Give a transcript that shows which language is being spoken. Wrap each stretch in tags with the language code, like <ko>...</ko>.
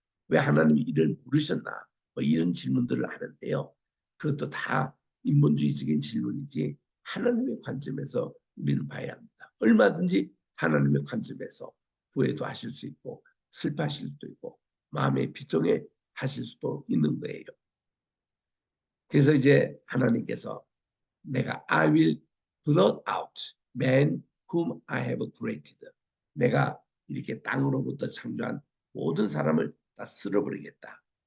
<ko>왜 하나님이 이를 부르셨나? 뭐 이런 질문들을 하는데요. 그것도 다 인본주의적인 질문이지 하나님의 관점에서 우리는 봐야 합니다. 얼마든지 하나님의 관점에서 후회도 하실 수 있고 슬퍼하실 수도 있고 마음에 비통해 하실 수도 있는 거예요. 그래서 이제 하나님께서 내가</ko> <en>I will blot out man whom I have created.</en> <ko>내가 이렇게 땅으로부터 창조한 모든 사람을 다 쓸어버리겠다.</ko>